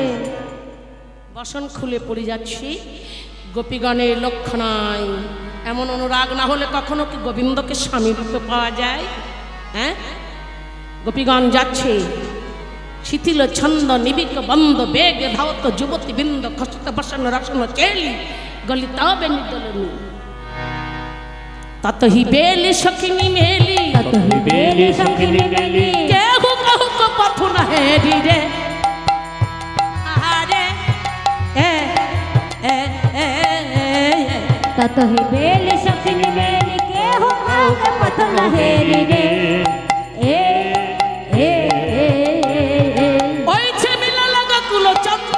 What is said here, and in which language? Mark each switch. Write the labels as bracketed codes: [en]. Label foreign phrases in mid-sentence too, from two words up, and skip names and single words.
[bn] বসন খুলে পড়ে যাচ্ছি, গোপীগণের লক্ষ্য নাই। এমন অনুরাগ না হলে কখনো কি গোবিন্দকে স্বামী রূপে পাওয়া যায়? হ্যাঁ, গোপীগণ যাচ্ছে, শিথিল ছন্দ নিবিক বন্ধ, বেগে ধাওত যুবতী বৃন্দ, খসত বসন রসন চেলি, গলিত বেনি দোলনি। ততহি বেলি সখিনী মেলি, ততহি বেলি সখিনী মেলি, কেহু কাহু কো পথ না হেরি রে, আহারে ততহি বেলি সখিনী মেলি, কেহ কাউকে পথ না হেরি রে। ওইছে মিলা লাগা কুলো চন্দ,